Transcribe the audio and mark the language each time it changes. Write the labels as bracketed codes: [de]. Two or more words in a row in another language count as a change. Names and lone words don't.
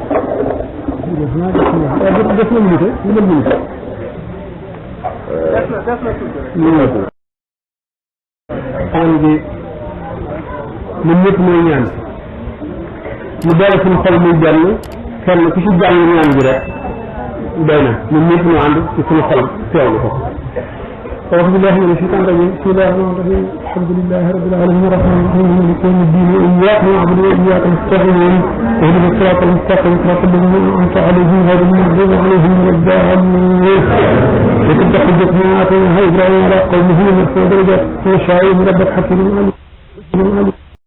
[wo] ñaan bi ñun ñëpp mooy ñaan ñu boole suñu xol muy benn kenn ku ci jàng ñaan gi rek doy na ñun ñëpp ñu ànd ci suñu xolam teewlu ko [ar] أعوذ بالله من الشيطان الرجيم بسم الله الرحمن الرحيم الحمد لله رب العالمين الرحمن الرحيم مالك يوم الدين إياك نعبد وإياك نستعين اهدنا الصراط المستقيم صراط الذين أنعمت عليهم غير المغضوب عليهم ولا الضالين وتلك حجتنا آتيناها إبراهيم على قومه من درجات وشاء ربك حكيم عليم